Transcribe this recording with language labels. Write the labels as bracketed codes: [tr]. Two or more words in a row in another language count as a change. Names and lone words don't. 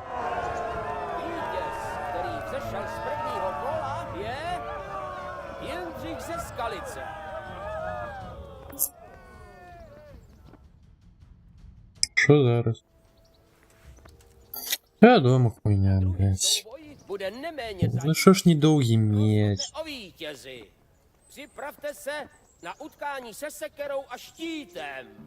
[cs] Vítěz, který vzešel z prvního kola, je Jindřich ze Skalice. [uk] Що зараз? Я дома хуйня, блядь. [cs] Souboj bude neméně [uk] Ну що ж недовгий меч? [cs] o vítězi. Připravte se na utkání se sekerou a štítem.